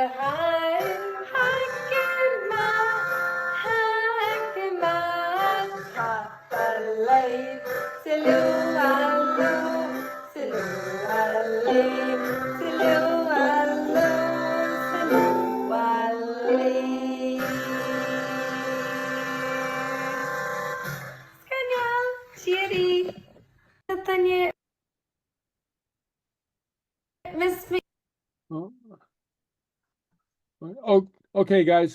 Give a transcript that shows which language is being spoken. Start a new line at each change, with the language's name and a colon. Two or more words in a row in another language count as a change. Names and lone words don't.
English: happy ma, Happalay, Silu, Allu, Silu, Alli, Silu, Allu, Silu, Alli. Thierry, Nathaniel, Miss Me. Oh, okay, guys.